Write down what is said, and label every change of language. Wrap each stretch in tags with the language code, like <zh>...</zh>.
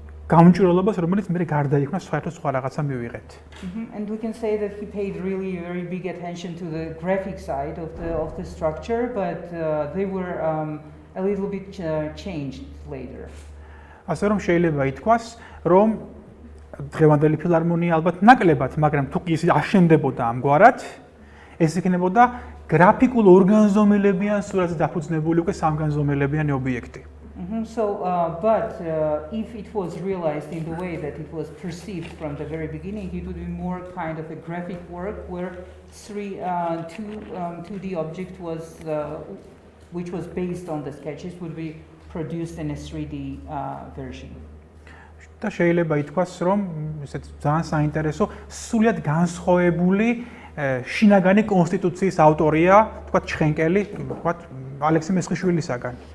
<ka>გამჭვირვალობას, რომელიც მე გარდაიქმნა საერთოდ სხვა რაღაცა მივიღეთ.</ka> <en>And we can say that he paid really very big attention to the graphic side of the structure, but they were a little bit changed later.</en> <ka>ასე რომ შეიძლება ითქვას, რომ დღევანდელი ფილარმონია ალბათ ნაკლებად, მაგრამ თუ კი ის აშენდებოდა ამგვარად, ეს იქნებოდა გრაფიკულ ორგანზომელებიან სურათზე დაფუძნებული უკვე სამგანზომელებიანი ობიექტი.</ka> <en>But if it was realized in the way that it was perceived from the very beginning, it would be more kind of a graphic work where 2D object was, which was based on the sketches, would be produced in a 3D version.</en> <ka>და შეიძლება ითქვას, რომ ესეც ძალიან საინტერესო, სულიად განსხვავებული შინაგანი კონსტიტუციის ავტორია, თქვა ჩხენკელი, თქვა ალექსი მესხიშვილისაგან.</ka>